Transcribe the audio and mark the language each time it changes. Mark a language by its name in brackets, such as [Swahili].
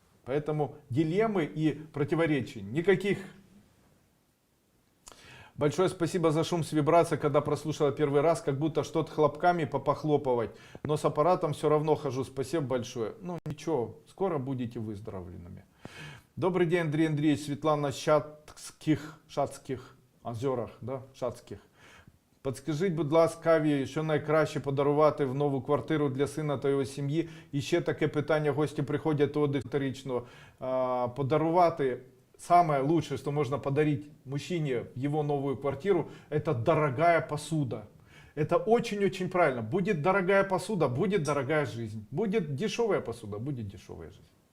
[Russian] Поэтому дилеммы и противоречий никаких. Большое спасибо за шум с вибрацией, когда прослушала первый раз, как будто что-то хлопками попохлопывать, но с аппаратом все равно хожу. Спасибо большое. Ну ничего, скоро будете выздоровленными. Добрый день, Андрей Андреевич. Светлана Шацьких озерах, да, Шацьких. [Ukrainian] Підскажіть, будь ласка, що найкраще подарувати в нову квартиру для сина та його сім'ї? І ще таке питання, гості приходять аудиторично. [Russian] Подарувати, самое лучшее, что можно подарить мужчине в его новую квартиру, это дорогая посуда. Это очень-очень правильно. Будет дорогая посуда, будет дорогая жизнь. Будет дешевая посуда, будет дешевая жизнь.